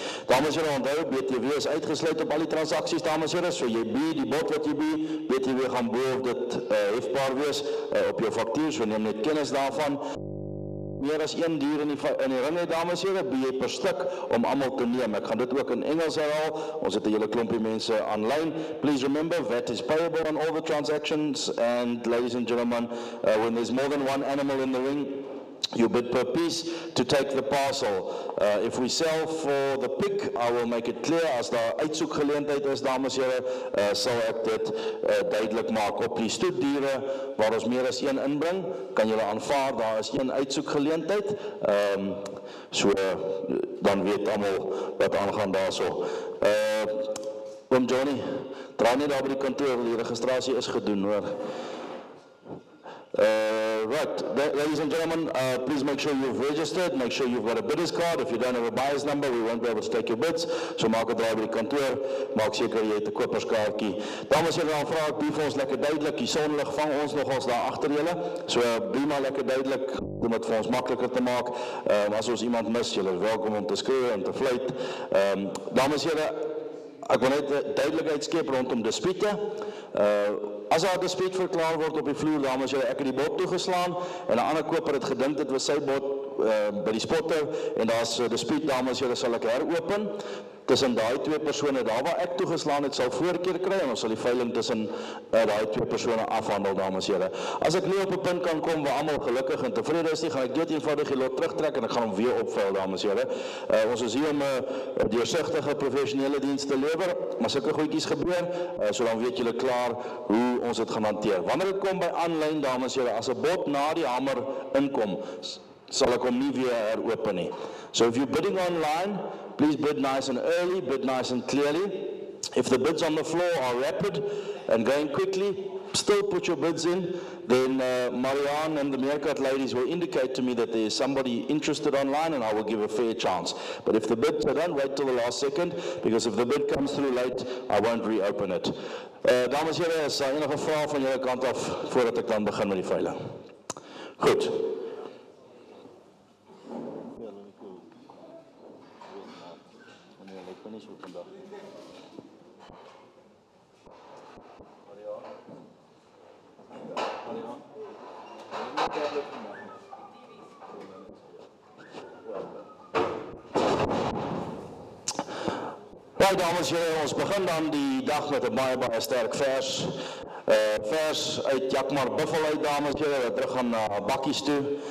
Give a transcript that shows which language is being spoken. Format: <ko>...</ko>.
<af>Dames en here, onthou, BTW is uitgesluit op al die transaksies, dames en here, so jy die bod wat jy BTW gaan bo of dit hefbaar wees op jou faktuur, so neem net kennis daarvan. Meer as 1 dier in die ringe, dames en here, jy per stuk om almal te neem. Ek gaan dit ook in Engels herhaal. Ons het 'n hele klompie mense aanlyn.</af> <en>Please remember, VAT is payable on all the transactions. And ladies and gentlemen, when there's more than 1 animal in the ring, you bid per piece to take the parcel. If we sell for the pig, I will make it clear,</en> <af>as daar uitsoekgeleentheid is, dames en here, sal ek dit duidelik maak. Op die stoetdiere, waar ons meer as 1 inbring, kan julle aanvaar, daar is 1 uitsoekgeleentheid, so dan weet almal wat aangaan daarso. Oom Johnny, draai nie daar by die kantoor, die registrasie is gedoen, hoor.</af> <en>Right, ladies and gentlemen, please make sure you've registered, make sure you've got a bidder's card. If you don't have a buyer's number, we won't be able to take your bids.</en> <af>So maak 'n draai by die kantoor, maak seker jy het 'n koperskaartjie. Dames en here, dan vra ek, bly vir ons lekker duidelik, die sonlig vang ons nogals daar agter julle. So bly maar lekker duidelik, om dit vir ons makliker te maak. As ons iemand mis, julle is welkom om te skreeu en te fluit. Dames en here, ek wil net duidelikheid skep rondom dispute. As daar 'n dispuut verklaar word op die vloer, dames en here, ek het die bod toegeslaan en 'n ander koper het gedink dit was sy bod by die spotter en daar's 'n dispuut, dames en here, sal ek heropen. Tussen daai twee persone, daar waar ek toegeslaan het, sal voorkeur kry en ons sal die veiling tussen daai twee persone afhandel, dames en here. As ek nie op 'n punt kan kom waar almal gelukkig en tevrede is nie, gaan ek dit eenvoudig die lot terugtrek en ek gaan hom weer opvuil, dames en here. Ons is hier om 'n deursigtige professionele diens te lewer, maar sulke goedjies gebeur, so dan weet julle klaar hoe ons dit gaan hanteer. Wanneer dit kom by aanlyn, dames en here, as 'n bod na die hamer inkom, sal ek hom nie weer heropen nie.</af> <en>So if you're bidding online, please bid nice and early, bid nice and clearly. If the bids on the floor are rapid and going quickly, still put your bids in. Then Marianne and the Meerkat ladies will indicate to me that there is somebody interested online and I will give a fair chance. But if the bids are done, wait till the last second, because if the bid comes through late, I won't reopen it.</en> <af>Dames en here, is daar enige vrae van julle kant af voordat ek dan begin met die veiling? Goed. Right, dames en here, ons begin dan die dag met 'n baie sterk vers. Vers uit Jakmar Buffel uit, dames en here, wat terug gaan na bakkies toe.</af>